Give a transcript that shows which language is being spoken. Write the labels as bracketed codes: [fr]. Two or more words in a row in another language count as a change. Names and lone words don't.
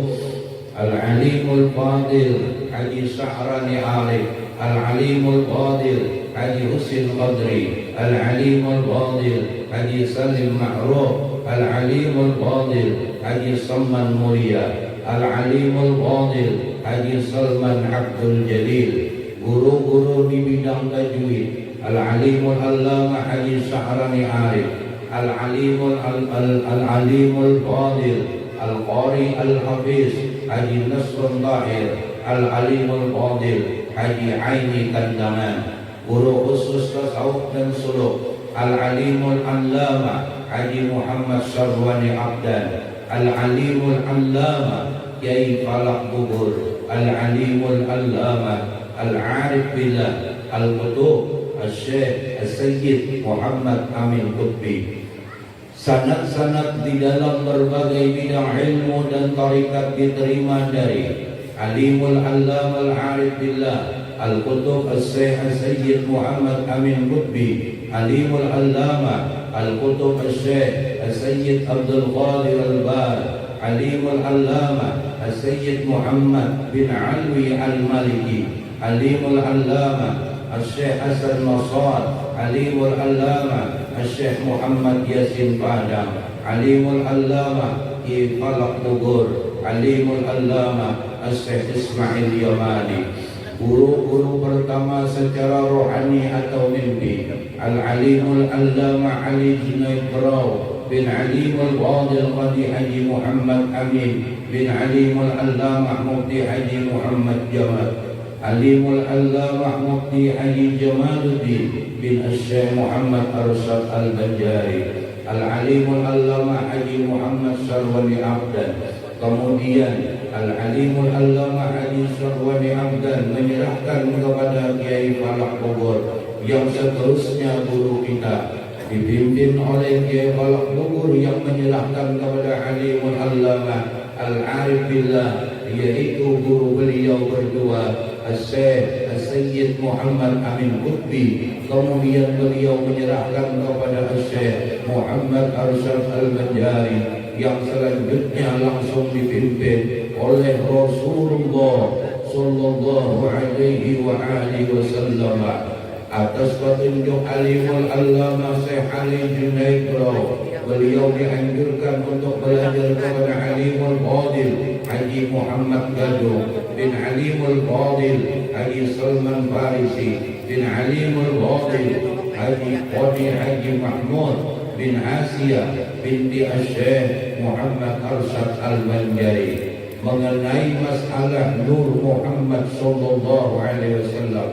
[id] Al-Alimul Fadil Haji Syahrani Arif, Al-Alimul Fadil Haji Husin Qadri, Al-Alimul Fadil Haji Salim Ma'ruf, Al-Alimul Fadil Haji Salman Mulia, Al-Alimul Fadil Haji Salman Abdul Jalil. Guru-guru di bidang tajwid, Al-Alimul Allama Haji Syahrani Arif, Al-Alimul Fadil Al-Qari Al-Hafiz Haji Nasrul Tahir, Al-Alimul Fadil Haji Aini Kandangan. Guru khusus tasawuf dan suluk, Al-Alimul Allama Haji Muhammad Syarwani Abdan, Al-Alimul Allama Kiai Falak Bubur, Al-Alimul Allama Al-Arif Billah Al-Qutub Al-Syekh Al-Sayyid Muhammad Amin Qutbi. Sanad-sanad di dalam berbagai bidang ilmu dan tarikat diterima dari Alimul Allama Al-Arif Billah Al-Qutub Al-Syekh Al-Sayyid Muhammad Amin Qutbi, Alimul Allama Al-Qutub Al-Syekh Al-Sayyid Abdul Qadir Al-Bar, Alimul Allama Al-Sayyid Muhammad bin Alwi Al-Maliki, Alimul Allama Al-Syekh Hasan Nasar, Alimul Allama Al-Syekh Muhammad Yasin Padang, Alimul Allama Ki Falak Bogor, Alimul Allama Al-Syekh Ismail Yamani. Guru-guru pertama secara rohani atau mimpi, Al-Alimul Allama Ali Junaid Brau bin Alimul Fadil Qadi Haji Muhammad Amin bin Alimul Allama Mufti Haji Muhammad Jamal, Alimul Allama Mufti Haji Jamaluddin bin Syekh Muhammad Arsyad Al-Banjari, Al-Alimul Allama Haji Muhammad Syarwani Abdan. Kemudian Al-Alimul Allama Haji Syarwani Abdan menyerahkan kepada Kiai Falak Bogor, yang seterusnya guru kita dipimpin oleh Kiai Falak Bogor yang menyerahkan kepada Alimul Allama Al-Arif Billah, yaitu guru beliau berdua Al-Syekh Al-Sayyid Muhammad Amin Qutbi. Kemudian beliau menyerahkan kepada Al-Syekh Muhammad Arsyad Al-Banjari, yang selanjutnya langsung dipimpin oleh Rasulullah [ar] Sallallahu Alaihi Wasallam. [id] Atas petunjuk Alimul Allama Syekh Ali Junaid Brau, beliau dianjurkan untuk belajar kepada Alimul Fadil Haji Muhammad Gadung bin Alimul Fadil Haji Salman Farisi bin Alimul Fadil Haji Mahmud bin Asia binti Syekh Muhammad Arsyad Al-Banjari mengenai masalah Nur Muhammad [ar] Sallallahu Alaihi Wasallam.